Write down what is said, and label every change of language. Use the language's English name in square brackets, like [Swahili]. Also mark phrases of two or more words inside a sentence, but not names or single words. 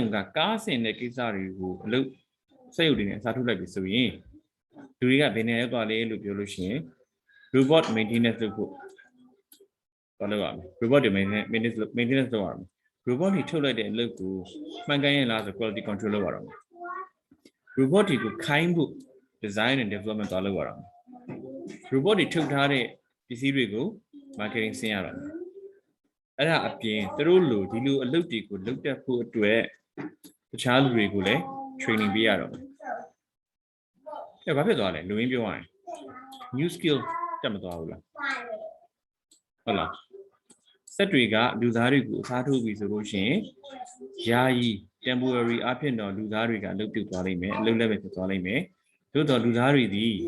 [Burmese] ကကားဆင်တဲ့ကိစ္စတွေကိုအလုပ်စက်ရုပ်တွေနဲ့အစားထိုးလိုက်ပြီဆိုရင်လူတွေကဘယ်နေရာရောက်သွားလဲလို့ပြောလို့ရှိရင် [English] robot maintenance [Burmese] လုပ်ဖို့ဘာလုပ်ရမလဲ robot တွေ maintenance လုပ်ရမယ် robot တွေထုတ်လိုက်တဲ့အလုပ်ကိုမှန်ကန်ရင်လားဆို [English] quality control [Burmese] လုပ်ရအောင် robot တွေကိုခိုင်းဖို့ [English] design and development [Burmese] သွားလုပ်ရအောင် robot တွေထုတ်ထားတဲ့ပစ္စည်းတွေကို marketing ဆင်းရအောင် အဲ့ဒါအပြင်သူတို့လိုဒီလိုအလုပ်တွေကိုလုပ်တတ်ဖို့အတွက်တခြားလူတွေကိုလည်း training ပေးရတော့တယ်ဘာဖြစ်သွားလဲလူရင်းပြောရရင် [English] new skill [Burmese] တက်မသွားဘူးလားဟုတ်လားစက်တွေကလူသားတွေကိုအစားထိုးပြီးဆိုလို့ရှိရင်ယာယီ temporary အဖြစ်တော့လူသားတွေကအလုပ်ပြုတ်သွားလိမ့်မယ်အလုပ်လည်းပဲဖြစ်သွားလိမ့်မယ်သို့တော့လူသားတွေဒီ